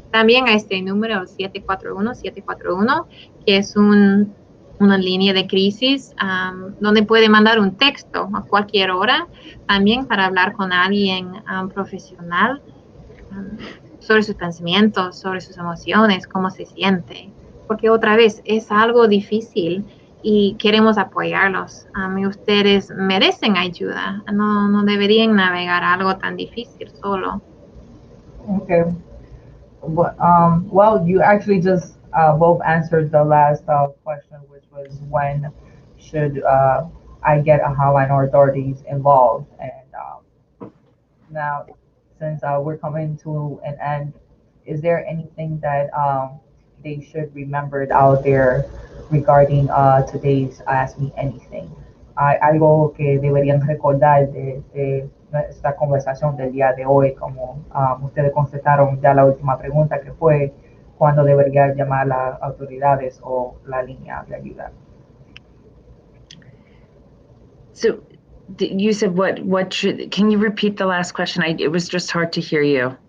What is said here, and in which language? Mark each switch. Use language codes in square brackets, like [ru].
[es] También a este número 741-741, que es una línea de crisis, donde puede mandar un texto a cualquier hora, también para hablar con alguien profesional sobre sus pensamientos, sobre sus emociones, cómo se siente. Porque otra vez, es algo difícil y queremos apoyarlos. Y ustedes merecen ayuda. No deberían navegar algo tan difícil solo. [en] Okay. Well, you actually just both answered the last question, which was when should I get a hotline or authorities involved? And now, since we're coming to an end, is there anything that they should remember out there regarding today's Ask Me Anything? [es] Algo que deberían recordar de esta conversación del día de hoy, como ustedes contestaron ya la última pregunta que fue cuándo debería llamar a las autoridades o la línea de ayuda. [en] So you said what should, can you repeat the last question? It was just hard to hear you.